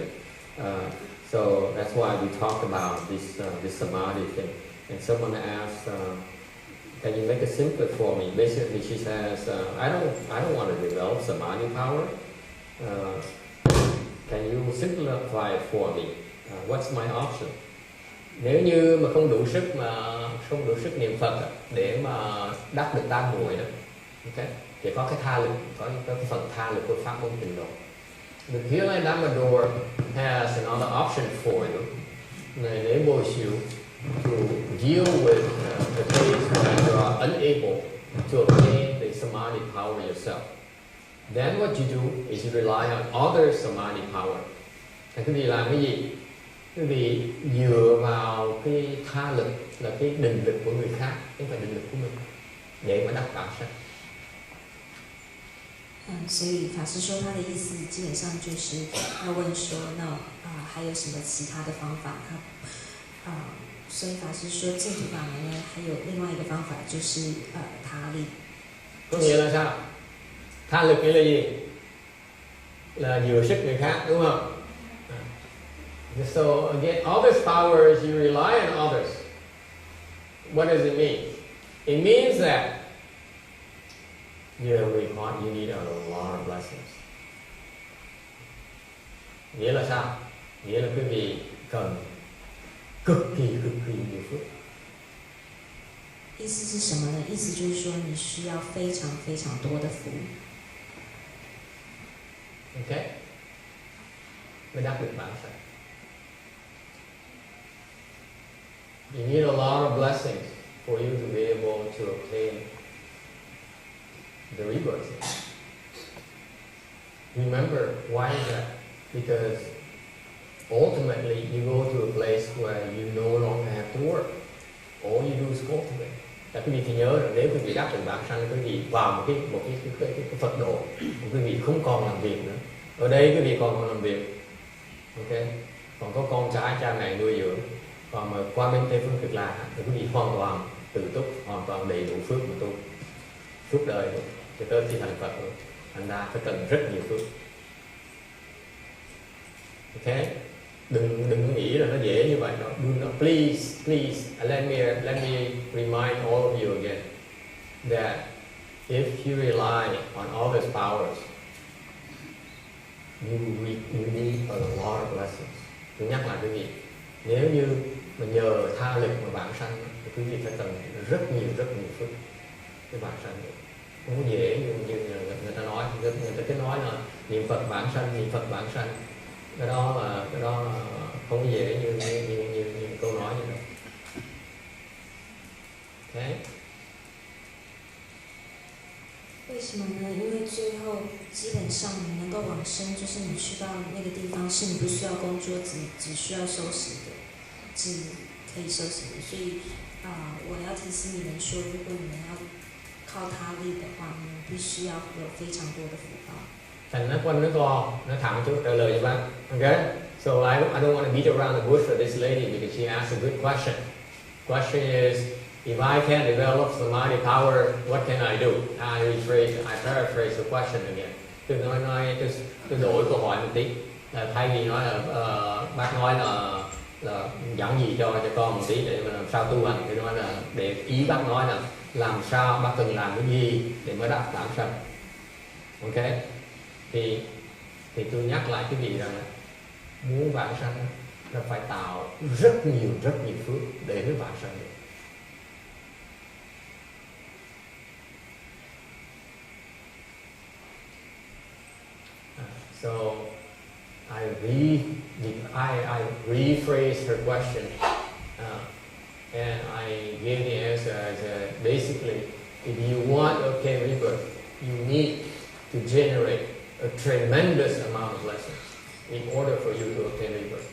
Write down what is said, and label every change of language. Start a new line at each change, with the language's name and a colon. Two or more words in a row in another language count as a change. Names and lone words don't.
English: So that's why we talk about this samadhi thing. And someone asked, can you make it simpler for me? Basically, she says, I don't want to develop samadhi power. Can you simplify it for me? What's my option?
Vietnamese: Nếu như mà không đủ sức niệm Phật để mà đắc được tam muội đó, okay? Thì có cái tha lực, có cái phần tha lực của pháp môn tịnh độ.
English: The Pureland Dharma door has another option for you. It enables you to deal with the case when you are unable to obtain the samadhi power yourself. Then what you do is you rely on other samadhi power.
Vietnamese: Thì quý vị làm cái gì? Quý vị dựa vào cái tha lực là cái định lực của người khác, chứ không phải định lực của mình, để mà đắc đạo sanh.
Chinese: 所以法师说他的意思基本上就是要问说，那还有什么其他的方法？所以法師說淨土法門呢，還有另外一個方法，就是他力。
Vietnamese: Có nghĩa là sao? Tha lực nghĩa là gì? Là dựa sức người khác, đúng không?
English: So again, others' powers, you rely on others. What does it mean? It means that you need a lot of blessings.
Vietnamese: Nghĩa là sao? Nghĩa là quý vị cần cực kỳ nhiều phước.
Chinese: 意思是什么呢？意思就是说你需要非常非常多的福。
Vietnamese: Okay? Mới đắc được bản sanh.
English: You need a lot of blessings for you to be able to obtain the rebirth. Remember, why is that? Because ultimately you go to a place where you no longer have to work. All you do is cultivate.
Vietnamese: Tại quý vị thì nhớ rằng nếu quý vị đắc được bản sanh, quý vị vào một cái Phật độ, quý vị không còn làm việc nữa. Ở đây quý vị còn làm việc, ok? Còn có con cái cha mẹ nuôi dưỡng. Còn mà qua bên Tây phương Cực Lạc thì quý vị hoàn toàn tự túc, hoàn toàn đầy đủ phước mà tu, phước đời luôn, cho tới khi thành Phật luôn. Thành ra phải cần rất nhiều phước. Ok? Đừng nghĩ là nó dễ như vậy đâu.
English: Do not, please, let me remind all of you again that if you rely on others' powers, you need a lot of blessings.
Vietnamese: Tôi nhắc lại quý vị, nếu như mà nhờ tha lực mà bản sanh thì quý vị phải cần rất nhiều phước cái bản sanh được. Không có dễ như người ta nói, người ta cứ nói là niệm Phật bản sanh, cái đó là không dễ như câu nói như vậy. Okay.
Chinese: 为什么呢？因为最后基本上你能够往生，就是你去到那个地方，是你不需要工作，只需要休息的，只可以休息的。所以我要提醒你们说，如果你们要靠他力的话，你们必须要有非常多的福报。
Vietnamese: Thành nó quanh nó co, nó thẳng chút trả lời cho bác. Okay?
English: So I don't want to beat around the bush for this lady because she asked a good question. Question is, if I can't develop samadhi power, what can I do? I paraphrase the question again.
Vietnamese: Tôi đổi câu hỏi một tí. Thay vì nói là bác nói là giảng gì cho con một tí để mà làm sao tu hành, thì nói là để ý bác nói là làm sao bác cần làm cái gì để mới đạt vãng sanh. Ok? Thì tôi nhắc lại cái gì rằng là muốn vãng sanh là phải tạo rất nhiều phước để mới vãng sanh được.
English: So I rephrased her question and I gave the answer as basically, if you want to obtain rebirth, you need to generate a tremendous amount of lessons in order for you to obtain rebirth.